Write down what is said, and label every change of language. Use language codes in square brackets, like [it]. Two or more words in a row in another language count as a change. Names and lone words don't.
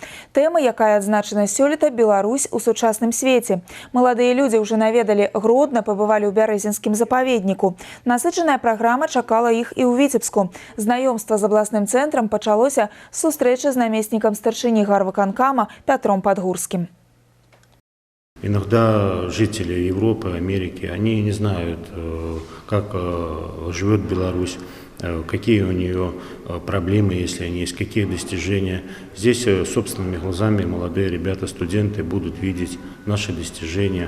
[be] Тэма, якая адзначана сёлета, Беларусь у сучасным свеце. Маладыя людзі ўжо наведалі Гродна, пабывалі ў Бярэзінскім запаведніку. Насычаная праграма чакала іх і ў Віцебску. Знаёмства з абласным цэнтрам пачалося з сустрэчы з намеснікам старшыні гарвыканкама Пятром Падгурскім. [ru] Иногда жители Европы, Америки, они не знают, как живет Беларусь, какие у нее проблемы, если они есть, какие достижения. Здесь собственными глазами молодые ребята, студенты будут видеть наши достижения.